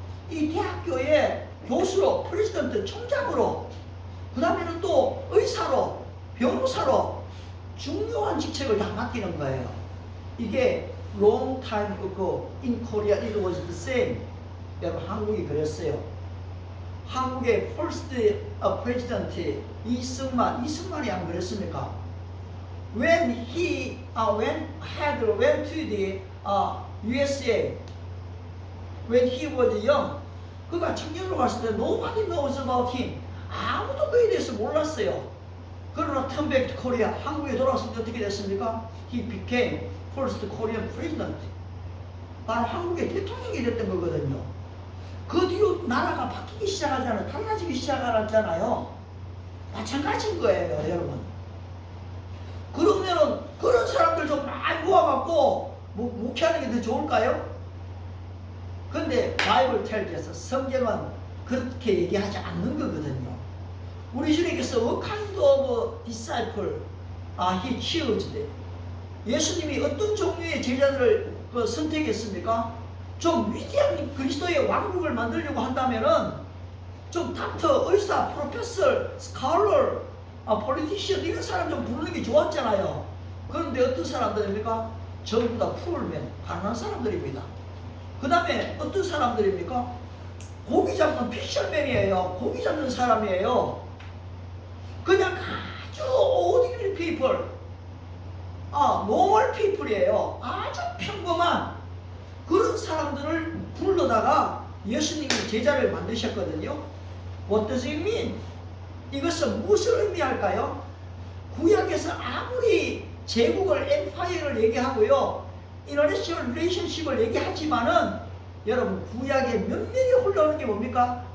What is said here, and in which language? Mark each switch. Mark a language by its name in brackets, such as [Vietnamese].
[Korean] 이 대학교의 교수로, 프레지던트, 총장으로, 그 다음에는 또 의사로, 변호사로 중요한 직책을 다 맡기는 거예요. [English] 이게 long time ago in Korea it was the same. [Korean] 여러분 한국이 그랬어요. 한국의 [English] first president [Korean] 이승만이 안 그랬습니까? [English] When he went to the USA, when he was young, [Korean] 그가 청년으로 갔을 때 [English] nobody knows about him. [Korean] 아무도 그에 대해서 몰랐어요. 그러나 [English] turn back to Korea, [Korean] 한국에 돌아왔을 때 어떻게 됐습니까? [English] He became first Korean president. [Korean] 바로 한국의 대통령이 됐던 거거든요. 그 뒤로 나라가 바뀌기 시작하잖아요. 달라지기 시작하잖아요. 마찬가지인 거예요, 여러분. 그러면은 그런 사람들 좀 많이 모아갖고 목회하는 게 더 좋을까요? 근데 바이블 텔기에서 성경은 그렇게 얘기하지 않는 거거든요. 우리 주님께서 [English] what kind of disciple he chose? [Korean] 예수님이 어떤 종류의 제자들을 선택했습니까? 좀 위대한 그리스도의 왕국을 만들려고 한다면은 좀 닥터, 의사, 프로페서, 스칼러, 폴리티션 이런 사람 좀 부르는 게 좋았잖아요. 그런데 어떤 사람들입니까? 전부 다 푸얼맨, 가난한 사람들입니다. 그 다음에 어떤 사람들입니까? 고기 잡는 피셔맨이에요. 고기 잡는 사람이에요. 그냥 아주 [English] ordinary people, normal people [Korean] 이에요. 아주 평범한 그런 사람들을 불러다가 예수님이 제자를 만드셨거든요. [English] What does it mean? [Korean] 이것은 무엇을 의미할까요? 구약에서 아무리 제국을 엠파이어를 얘기하고요, [English] international relationship [Korean] 을 얘기하지만은 여러분 구약에 면면이 흘러오는 게 뭡니까?